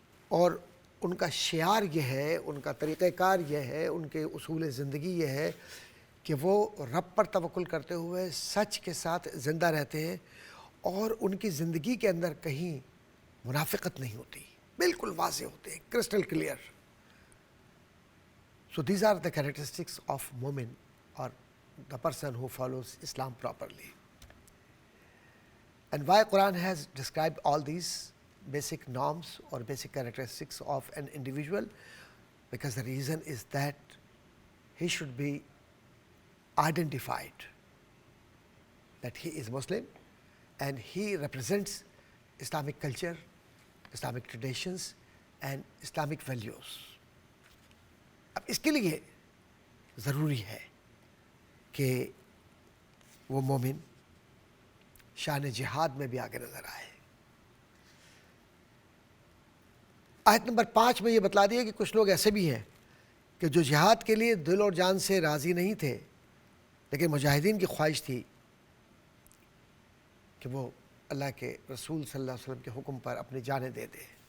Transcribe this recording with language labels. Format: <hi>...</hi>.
<ur>اور ان کا شعار یہ ہے، ان کا طریقہ کار یہ ہے، ان کے اصول زندگی یہ ہے کہ وہ رب پر توکل کرتے ہوئے سچ کے ساتھ زندہ رہتے ہیں، اور ان کی زندگی کے اندر کہیں منافقت نہیں ہوتی، بالکل واضح ہوتے ہیں،</ur> <en>Crystal clear. So these are the characteristics of mu'min, or the person who follows Islam properly. And why Quran has described all these? basic norms or basic characteristics of an individual, because the reason is that he should be identified that he is Muslim and he represents Islamic culture, Islamic traditions and Islamic values.</en> <ur>اب اس کے لیے ضروری ہے کہ وہ مومن شان جہاد میں بھی آگے نظر آئے. آیت نمبر 5 میں یہ بتلا دیا کہ کچھ لوگ ایسے بھی ہیں کہ جو جہاد کے لیے دل اور جان سے راضی نہیں تھے، لیکن مجاہدین کی خواہش تھی کہ وہ اللہ کے رسول صلی اللہ علیہ وسلم کے حکم پر اپنی جانیں دے دے.</ur>